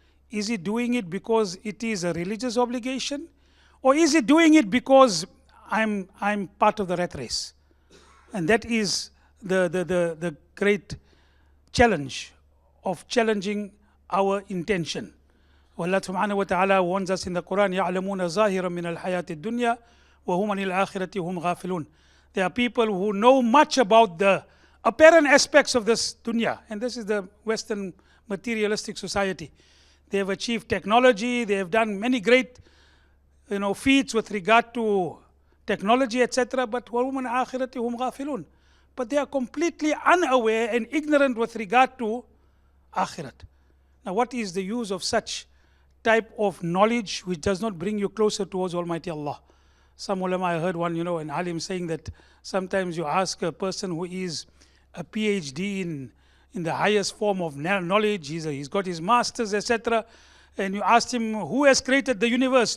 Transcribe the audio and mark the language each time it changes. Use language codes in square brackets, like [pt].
[en] Is he doing it because it is a religious obligation? Or is he doing it because I'm part of the rat race? And that is the great challenge of challenging our intention. Allah subhanahu wa ta'ala warns us in the Quran, [ar] يَعْلَمُونَ ظَاهِرًا مِنَ الْحَيَاةِ الدُّنْيَا وَهُمْ عَنِ الْآخِرَةِ هُمْ غَافِلُونَ. [en] There are people who know much about the apparent aspects of this dunya. And this is the Western materialistic society. They have achieved technology, they have done many great feats with regard to technology, etc. But [ar] وَهُمْ عَنِ الْآخِرَةِ هُمْ غَافِلُونَ. [en] But they are completely unaware and ignorant with regard to akhirat. Now what is the use of such type of knowledge which does not bring you closer towards Almighty Allah? Some ulama, I heard one, an alim saying that sometimes you ask a person who is a PhD in the highest form of knowledge, he's got his masters, etc., and you ask him, who has created the universe?